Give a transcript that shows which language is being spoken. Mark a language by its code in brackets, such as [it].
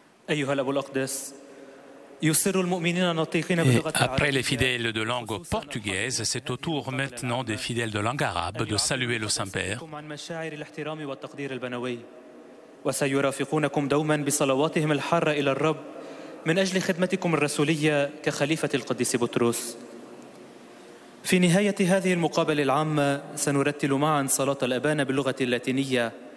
[ar] أيها الأب الأقدس يسر المؤمنين الناطقين بلغة العربية. [fr] Après les fidèles de langue portugaise, c'est au tour maintenant des fidèles de langue arabe de saluer le Saint-Père. [ar] عن مشاعر الاحترام والتقدير البنوي وسيرافقونكم دوما بصلواتهم الحارة إلى الرب من أجل خدمتكم الرسولية كخليفة القديس بطرس. في نهاية هذه المقابلة العامة سنرتل معا صلاة الأبانة باللغة اللاتينية.